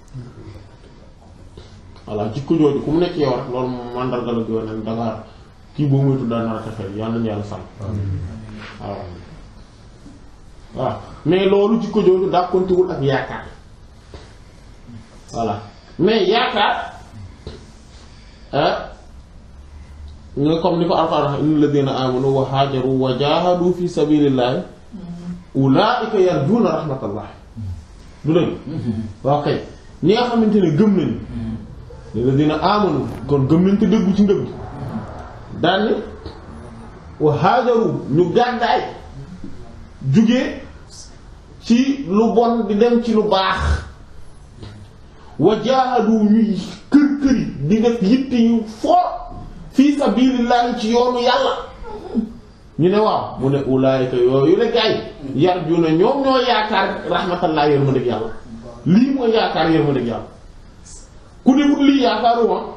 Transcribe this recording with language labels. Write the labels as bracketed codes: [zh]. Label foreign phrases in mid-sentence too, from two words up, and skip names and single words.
[wo] voilà jikko jooju ku mu nekk yow rek loolu moom màndarga la guy wane ne dangaa kii boo moytu daan naa texee yàlla nañu yàlla sàmm waaw mais loolu jikko jooju dàkkontewul ak yaakaar voilà mais yaakaar nga comme ni ko Alxuraan [ar] إن الذين آمنوا وهاجروا وجاهدوا في سبيل الله أولئك يرجون رحمة الله [wo] du dëgg waaw kay ñi nga xamante ne gëm nañu [ar] الذين آمنوا [wo] kon gëm nañ te dëggu ci ngëm daal ni [ar] وهاجروا [wo] ñu gàddaay jugee ci lu bon di dem ci lu baax [ar] وجاهدوا [wo] ñuy kër-këri di def yitte yu fort [ar] في سبيل الله [wo] ci yoonu yàlla ñu ne waaw mu ne ulaayika yooyu la gaay yarjuna ñoom ñoo yaakaar rahmatullah yërmandeeg yàlla lii mooy yaakaar yërmandeeg yàlla ku defut lii yaakaaruma